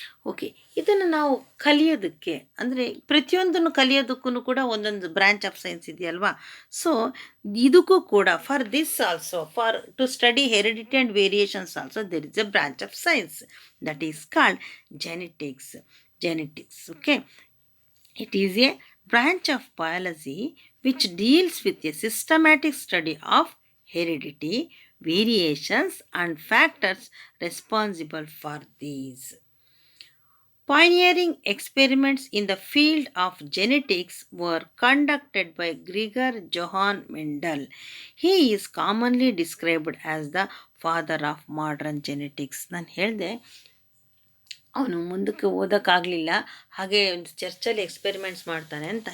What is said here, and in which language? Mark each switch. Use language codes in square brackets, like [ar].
[kn] Okay, ಇದನ್ನು ನಾವು ಕಲಿಯೋದಕ್ಕೆ, ಅಂದರೆ ಪ್ರತಿಯೊಂದನ್ನು ಕಲಿಯೋದಕ್ಕೂ ಕೂಡ ಒಂದೊಂದು [en] branch of science [kn] ಇದೆಯಲ್ವಾ. [en] so [kn] ಇದಕ್ಕೂ ಕೂಡ [en] For this also, for to study heredity and variations also there is a branch of science that is called genetics. Okay, it is a branch of biology which deals with a systematic study of heredity, variations and factors responsible for these. Pioneering experiments in the field of genetics were conducted by Gregor Johann Mendel. He is commonly described as the father of modern genetics. [kn] ನಾನು ಹೇಳಿದೆ ಅವನು ಮುಂದಕ್ಕೆ ಓದೋಕ್ಕಾಗಲಿಲ್ಲ, ಹಾಗೆ ಒಂದು ಚರ್ಚಲ್ಲಿ experiments ಮಾಡ್ತಾನೆ ಅಂತ.